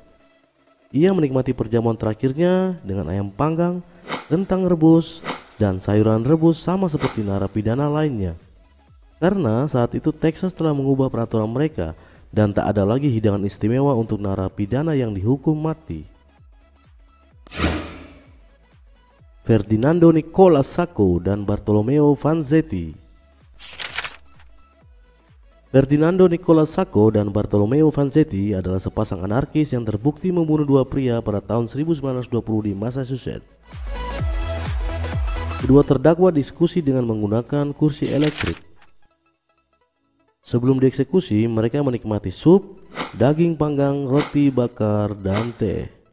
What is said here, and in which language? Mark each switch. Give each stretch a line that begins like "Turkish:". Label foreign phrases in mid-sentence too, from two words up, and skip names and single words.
Indonesian: Ia menikmati perjamuan terakhirnya dengan ayam panggang, kentang rebus, dan sayuran rebus sama seperti narapidana lainnya. Karena saat itu Texas telah mengubah peraturan mereka dan tak ada lagi hidangan istimewa untuk narapidana yang dihukum mati. Ferdinando Nicola Sacco dan Bartolomeo Vanzetti. Ferdinando Nicola Sacco dan Bartolomeo Vanzetti adalah sepasang anarkis yang terbukti membunuh 2 pria pada tahun 1920 di Massachusetts. Kedua terdakwa diskusi dengan menggunakan kursi elektrik. Sebelum dieksekusi, mereka menikmati sup, daging panggang, roti bakar, dan teh.